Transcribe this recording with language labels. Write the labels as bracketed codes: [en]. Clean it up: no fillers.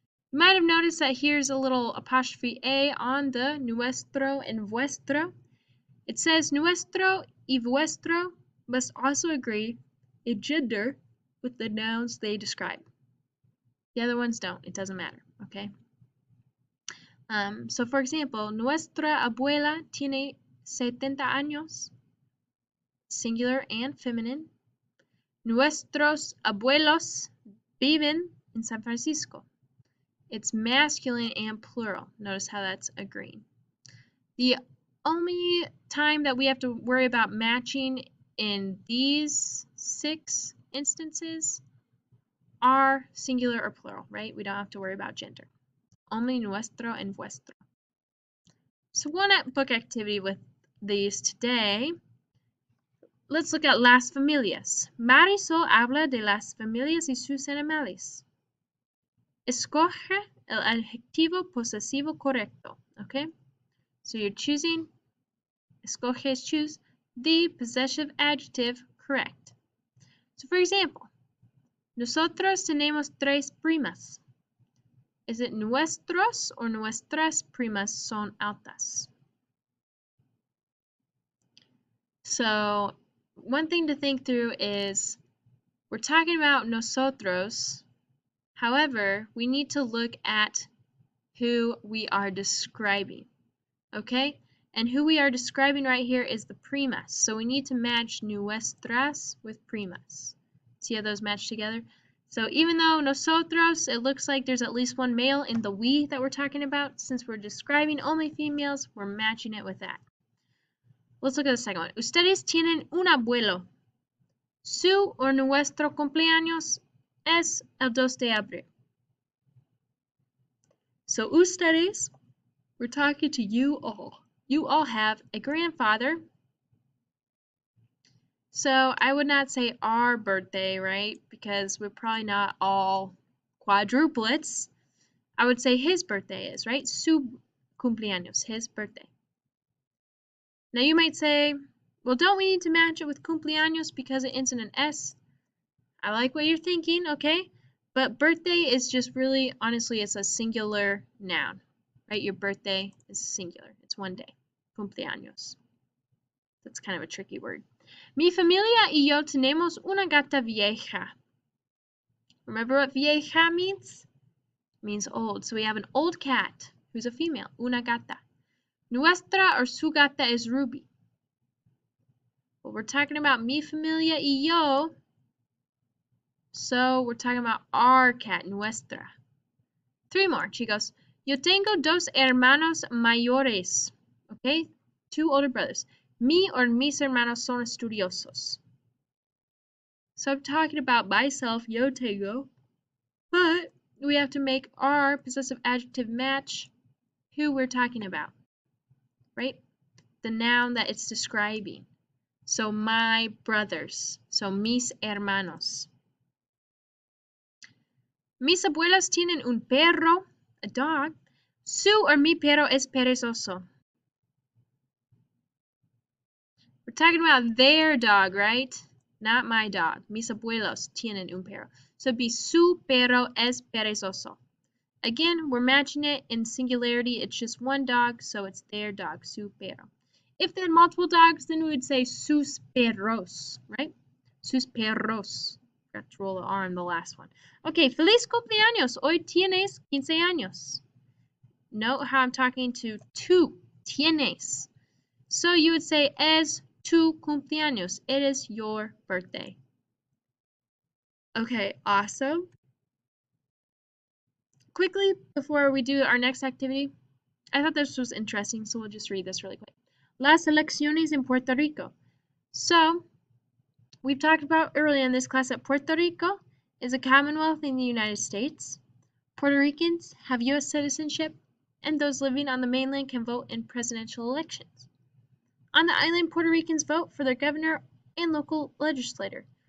[en] You might have noticed that here's a little apostrophe A on the nuestro and vuestro. It says nuestro y vuestro must also agree in gender with the nouns they describe. The other ones don't, it doesn't matter, okay? So for example, [es] nuestra abuela tiene 70 años, [en] singular and feminine. [es] Nuestros abuelos viven in San Francisco. [en] It's masculine and plural. Notice how that's agreeing. The only time that we have to worry about matching in these 6 instances are singular or plural, right? We don't have to worry about gender. Only nuestro and vuestro. So one book activity with these today. Let's look at las familias. [es] Marisol habla de las familias y sus animales. Escoge el adjetivo posesivo correcto, okay? [en] So you're choosing escoge is choose, the possessive adjective correct. So for example, [es] nosotros tenemos 3 primas. [en] Is it [es] nuestros or nuestras primas son altas? [en] So one thing to think through is we're talking about nosotros. However, we need to look at who we are describing, okay? And who we are describing right here is the primas. So we need to match nuestras with primas. See how those match together? So even though nosotros, it looks like there's at least one male in the we that we're talking about, since we're describing only females, we're matching it with that. Let's look at the second one. [es] Ustedes tienen un abuelo. Su or nuestro cumpleaños es el 2 de abril. [en] So ustedes, we're talking to you all. You all have a grandfather. So I would not say our birthday, right? Because we're probably not all quadruplets. I would say his birthday is, right? [es] Su cumpleaños, [en] his birthday. Now you might say, well, don't we need to match it with cumpleaños because it ends in an S? I like what you're thinking, okay? But birthday is just really, honestly, it's a singular noun, right? Your birthday is singular. It's one day. Cumpleaños. That's kind of a tricky word. [es] Mi familia y yo tenemos una gata vieja. [en] Remember what vieja means? It means old. So we have an old cat who's a female, una gata. [es] Nuestra or su gata [en] is Ruby. Well, we're talking about [es] mi familia y yo. [en] So we're talking about our cat, nuestra. 3 more, chicos. [es] Yo tengo 2 hermanos mayores. [en] Okay, 2 older brothers. [es] Mi or mis hermanos son estudiosos. [en] So I'm talking about myself, [es] yo tengo. [en] But we have to make our possessive adjective match who we're talking about, right? The noun that it's describing. So my brothers. So [es] mis hermanos. Mis abuelos tienen un perro, [en] a dog. [es] Su or mi perro es perezoso. [en] We're talking about their dog, right? Not my dog. [es] Mis abuelos tienen un perro. [en] So it'd be [es] su perro es perezoso. [en] Again, we're matching it in singularity. It's just one dog, so it's their dog, [es] su perro. [en] If they had multiple dogs, then we would say [es] sus perros, [en] right? [es] Sus perros. [en] Forgot to roll the R on the last one. [es] Okay, feliz cumpleaños. Hoy tienes 15 años. [en] Note how I'm talking to tú. Tienes. So you would say [es] es tu cumpleaños. [en] It is your birthday. Okay, awesome. Quickly, before we do our next activity, I thought this was interesting, so we'll just read this really quick. [es] Las elecciones en Puerto Rico. [en] So, we've talked about earlier in this class that Puerto Rico is a commonwealth in the United States. Puerto Ricans have U.S. citizenship, and those living on the mainland can vote in presidential elections. On the island, Puerto Ricans vote for their governor and local legislator.